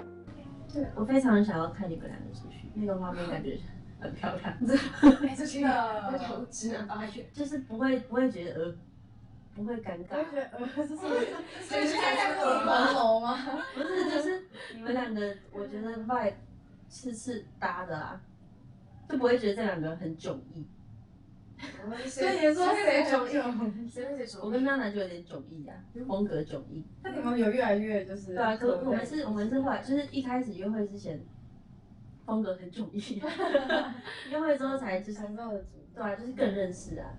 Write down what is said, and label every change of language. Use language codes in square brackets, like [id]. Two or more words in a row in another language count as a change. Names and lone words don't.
[zh] 對，我非常想要看你們2個出去，那個畫面感覺很漂亮。這真的，我直男發言，就是不會覺得不會尷尬。不會覺得這是在荷蘭樓嗎？不是，就是你們2個，我覺得 vibe 是搭的啊，就不會覺得這2個很迥異。所以你說誰迥異？我跟娜娜就有點迥異啊，風格迥異。那你們有越來越就是？對啊，可我們是後來就是一開始約會之前，風格很迥異，約會之後才就是對啊，就是更認識啊。